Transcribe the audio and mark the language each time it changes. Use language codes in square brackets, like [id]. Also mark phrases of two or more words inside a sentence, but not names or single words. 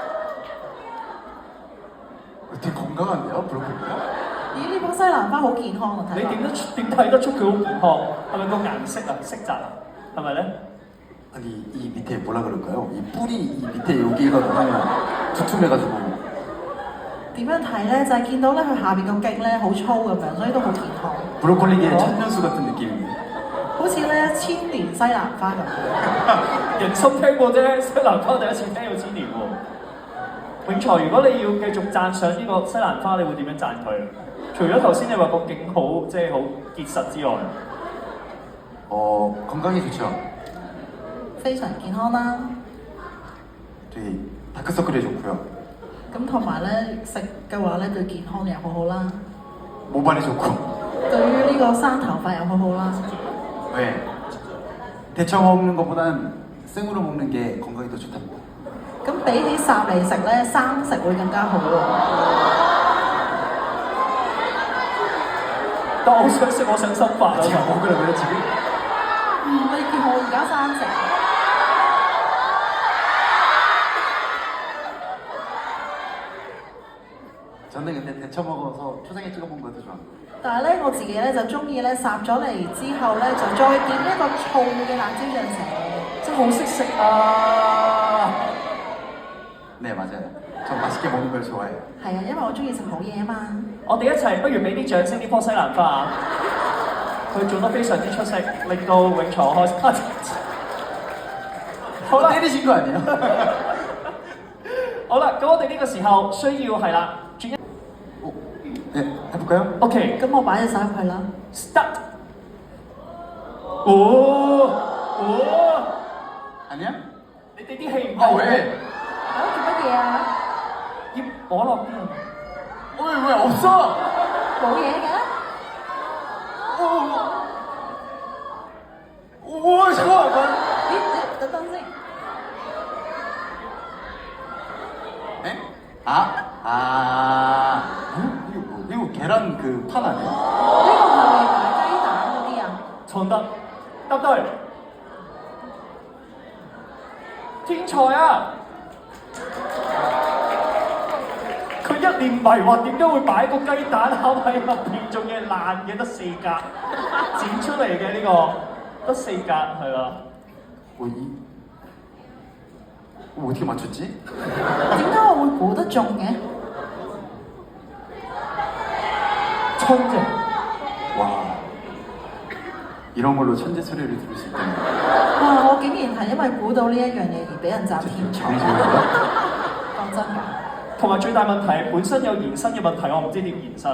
[ko] 되게 건강한데요, 브로콜리가? [yue] 咦呢棵西蘭花好健康啊！睇落。你點睇得出佢好健康？係咪個顏色啊、色澤啊？係咪咧？ [ko] 아니 이 밑에 뭐라 그럴까요? 이 뿌리 이 밑에 여기가 너무 두툼해가지고 [yue] 點樣睇咧？就係見到咧佢下邊個莖咧好粗咁樣，所以都好健康。 [ko] 브로콜리계의 천년수 같은 느낌입니다. [yue] 好似咧千年西蘭花咁。人生聽過啫，西蘭花第一次聽到千年喎。永財，如果你要繼續讚賞呢個西蘭花，你會點樣讚佢？除咗頭先你話個莖好，即係好結實之外， [ko] 건강에 좋죠. [yue] 非常健康啦。 [ko] 되게 다크서클에 좋고요. [yue] 咁同埋咧食嘅話咧對健康又好好啦， [ko] 모발에 좋고. [yue] 對於呢個生頭髮又好好啦。 [ko] 네. 데쳐 먹는 것보다는 생으로 먹는 게 건강에 더 좋답니다. [yue] 咁比起烚嚟食咧，生食會更加好喎。但我好想食，我想心法啊！ [ko] 제가 먹으라고요 지금? [yue] 你見我而家生食， [ko] 저는 근데 데쳐 먹어서 초장에 찍어 먹는 것도 좋아합니다. [yue] 但係咧我自己咧就中意咧烚咗嚟之後咧就再點一個醋嘅辣椒醬食。真係好識食啊！ [ko] 네 맞아요. 전 맛있게 먹는 걸 좋아해요. [yue] 係啊，因為我中意食好嘢啊嘛。我哋一齊不如俾啲掌聲呢棵西蘭花啊！佢做得非常之出色，令到永財開心。好啦， [ko] 때리신 거 아니에요? [yue] 好啦，咁我哋呢個時候需要係啦，轉一 [ko] 네 해볼까요? [yue] OK 咁我擺隻手入去啦。 start。哦， [ko] 아니야? [yue] 你哋啲氣唔 [ko] 아 [yue] 夠 [ko] 왜? [yue] 做乜嘢啊？要攞落邊啊？ [ko] 왜 없어? [yue] 冇嘢嘅。 [ko] 오 잠깐만. [yue] 咦？等等先。 [ko] 네? 이거 계란 그 판 아니야? [yue] 呢個係咪擺雞蛋嗰啲啊？創得答對，天才啊！佢一臉迷惑，點解會擺個雞蛋盒喺入邊，仲要係爛嘅，得四格剪出嚟嘅呢個，得四格係啦。 [ko] 이 어떻게 맞췄지? [yue] 點解我會估得中嘅？ [ko] 천재. 와 이런 걸로 천재 소리를 들을 수 있다니. [yue] 哇！我竟然係因為估到呢一樣嘢而俾人讚天才。講真㗎，同埋最大問題本身有延伸嘅問題，我唔知點延伸。